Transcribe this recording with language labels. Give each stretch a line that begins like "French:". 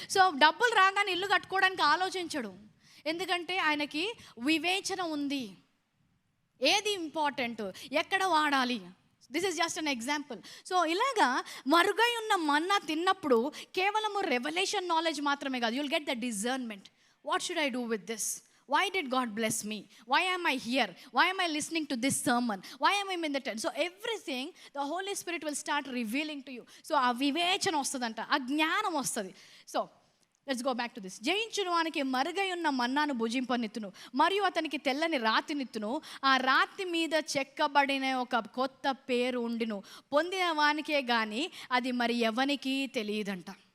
Telugu: So డబ్బులు రాగానే ఇల్లు కట్టుకోవడానికి ఆలోచించడు, ఎందుకంటే ఆయనకి వివేచన ఉంది. ఏది ఇంపార్టెంట్, ఎక్కడ వాడాలి.
English: This is just an example.
Telugu: So ఇలాగా మరుగై ఉన్న మన్నా తిన్నప్పుడు కేవలము రెవల్యూషన్ నాలెడ్జ్ మాత్రమే కాదు,
English: You'll get the discernment. What should I do with this? Why did God bless me? Why am I here? Why am I listening to this sermon? Why am I in the tent? So everything the Holy Spirit will start revealing to you.
Telugu: So ఆ వివేచన వస్తుందంట, ఆ జ్ఞానం వస్తుంది.
English: So let's go back to this.
Telugu: జయించును వానికి మరుగై ఉన్న మన్నాను భుజింపనిత్తును, మరియు అతనికి తెల్లని రాతినిత్తును. ఆ రాతి మీద చెక్కబడిన ఒక కొత్త పేరు ఉండిను, పొందిన వానికే కానీ అది మరి ఎవనికి తెలియదంట.